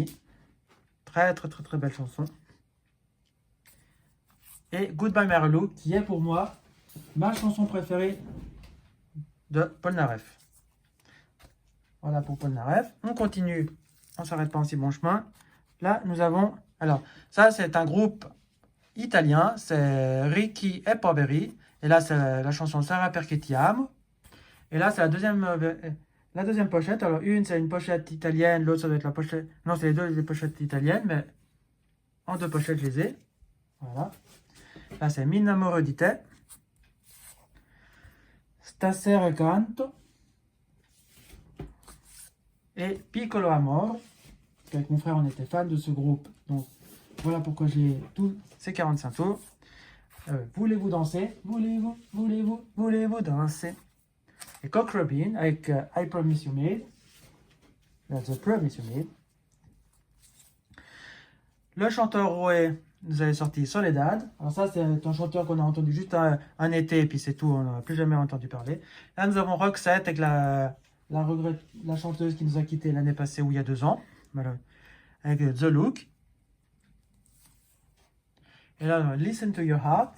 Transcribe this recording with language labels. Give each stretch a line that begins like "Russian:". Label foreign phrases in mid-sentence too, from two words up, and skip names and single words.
French: Très, très, très, très belle chanson. Et Goodbye Marylou, qui est pour moi ma chanson préférée de Polnareff. Voilà pour Polnareff. On continue. On ne s'arrête pas en si bon chemin. Là, nous avons... Alors, ça, c'est un groupe italien. C'est Ricky e Poveri. Et là, c'est la chanson Sarà perché ti amo. Et là, c'est la deuxième pochette. Alors, une, c'est une pochette italienne. L'autre, ça doit être la pochette... Non, c'est les deux les pochettes italiennes. Mais en deux pochettes, je les ai. Voilà. Là, c'est Mi innamoro di te. Stasera canto. Et Piccolo Amor. Avec mon frère, on était fan de ce groupe. Donc, voilà pourquoi j'ai tous ces 45 tours. Voulez-vous danser? Voulez-vous danser? Et Cock Robin avec I Promise You Made.
English: That's a Promise You Made.
French: Le chanteur Roé nous avait sorti Soledad. Alors ça, c'est un chanteur qu'on a entendu juste un été, et puis c'est tout, on n'a plus jamais entendu parler. Là, nous avons Roxette avec la chanteuse qui nous a quittés l'année passée ou il y a 2 ans. Voilà. Avec The Look. Et là, Listen to Your Heart.